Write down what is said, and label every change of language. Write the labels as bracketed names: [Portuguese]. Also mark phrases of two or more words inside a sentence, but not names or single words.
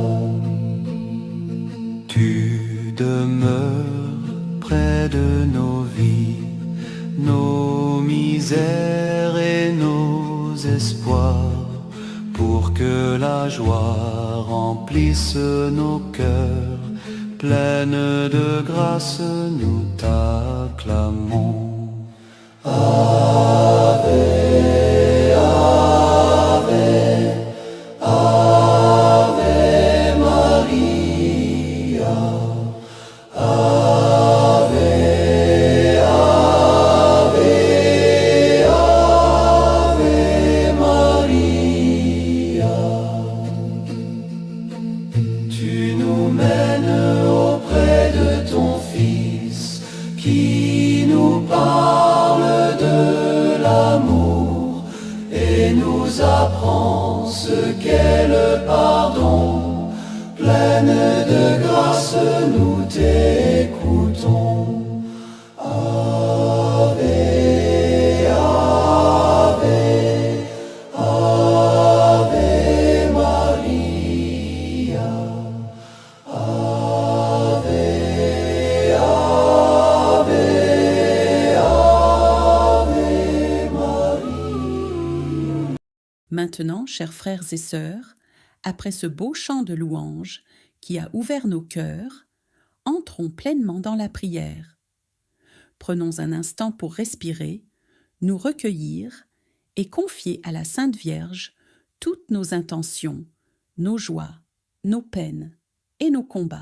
[French] Tu demeures près de nos vies, nos misères et nos espoirs, pour que la joie remplisse nos cœurs. Pleine de grâce, nous t'acclamons. [Latin] Ave, Ave, Ave Maria. Ave, Ave, Ave Maria. [French] Tu nous mènes auprès de ton Fils qui nous parle de l'amour. et nous apprends ce qu'est le pardon. Pleine de grâce, nous t'écoutons. [Latin] Ave, Ave, Ave Maria. Ave, Ave, Ave Maria. [French] Maintenant, chers frères et sœurs, après ce beau chant de louange qui a ouvert nos cœurs, entrons pleinement dans la prière. Prenons un instant pour respirer, nous recueillir et confier à la Sainte Vierge toutes nos intentions, nos joies, nos peines et nos combats.